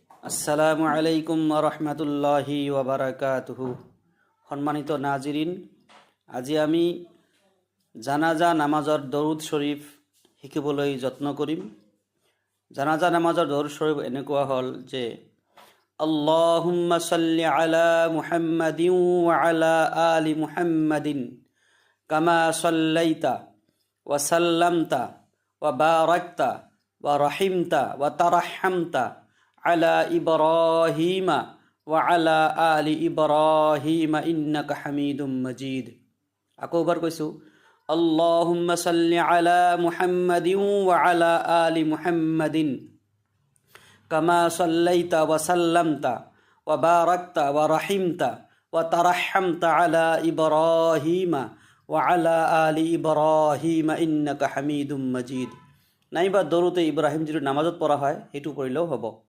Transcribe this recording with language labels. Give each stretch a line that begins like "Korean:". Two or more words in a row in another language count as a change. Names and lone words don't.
Arabic: السلام عليكم ورحمة الله وبركاته.
Assamese: সম্মানিত নাজিরিন, আজি আমি জানাজা নামাজৰ দৰুদ শৰীফ শিকিবলৈ যত্ন কৰিম। জানাজা নামাজৰ দৰুদ শৰীফ এনেকুৱা হ'ল যে
Arabic: اللهم صل على محمد وعلى آل محمد كما صليت وسلمت وباركت ورحمت وترحمت على إبراهيم وعلى آل إبراهيم إنك حميد مجيد.
Assamese: আকৌ এবাৰ কৈছোঁ,
Arabic: اللهم صل على محمد وعلى آل محمد كما صليت وسلمت وباركت ورحمت وترحمت على إبراهيم وعلى آل إبراهيم إنك حميد مجيد.
Assamese: নাইবা দৰুতে ইব্ৰাহিম যিটো নামাজত পঢ়া হয় সেইটো পঢ়িলেও হ'ব।